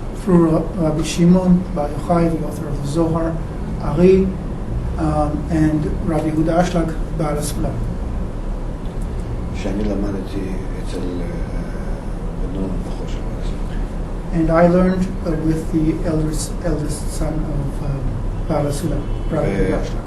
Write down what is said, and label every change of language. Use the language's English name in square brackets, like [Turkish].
[English] through Rabbi Shimon Bar Yochai, the author of the Zohar, Ari, and Rabbi Huda Ashlag, Baal HaSulam. [Hebrew] שאני למדתי אצל בנו הבכור של בעל הזוהר. [English] And I learned with the eldest son of Baal HaSulam, Rabbi Huda Ashlag.